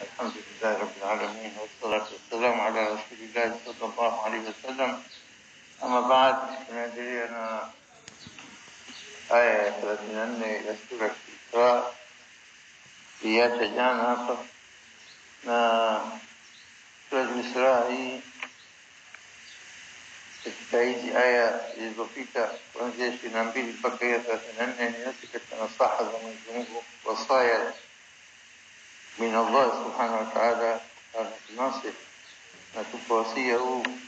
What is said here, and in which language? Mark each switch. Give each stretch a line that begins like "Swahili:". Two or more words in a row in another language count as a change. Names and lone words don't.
Arabic: الحمد لله رب العالمين والصلاة والسلام على رسول الله صلى الله عليه وسلم. أما بعد
Swahili: tunaendelea aya ya 34 ya sura Al-Isra iacha jana hapa, na sura Al-Isra hii katika hizi aya zilizopita kuanzia 22 mpaka ya 34 ni yote katika nasaha za Mwenyezi Mungu,
Arabic: وصايا من الله سبحانه وتعالى
Swahili: anasema na tupawasia huu